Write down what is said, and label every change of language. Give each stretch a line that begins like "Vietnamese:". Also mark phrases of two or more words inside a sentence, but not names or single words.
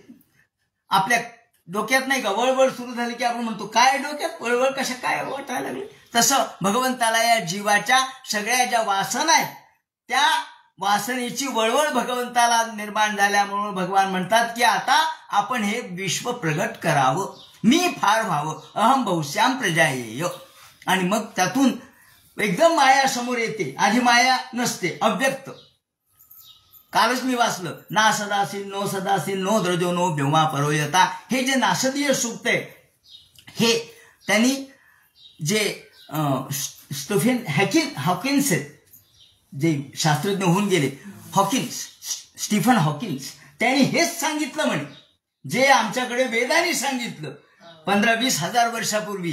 Marathi: आपल्या डोक्यात नाही का वळवळ सुरू झाली की आपण म्हणतो काय डोक्यात वळवळ कशा काय वाटायला लागली. तसं भगवंताला या जीवाच्या सगळ्या ज्या वासना आहेत त्या वासनेची वळवळ भगवंताला निर्माण झाल्यामुळे भगवान म्हणतात की आता आपण हे विश्व प्रगट करावं, मी फार व्हावं,
Sanskrit: अहम बहुश्याम प्रजायेय.
Marathi: आणि मग त्यातून एकदम माया समोर येते. आधी माया नसते, अव्यक्त. कालच मी वाचलं ना
Sanskrit: सदासील नो सदासील नो द्रजो नो व्योमा परोयता.
Marathi: हे जे नासदीय सूक्त आहे हे त्यांनी जे स्टीफन हॉकिन्स आहेत, जे शास्त्रज्ञ होऊन गेले, स्टीफन हॉकिन्स, त्यांनी हेच सांगितलं म्हणे जे आमच्याकडे वेदांनी सांगितलं 15-20 हजार वर्षापूर्वी.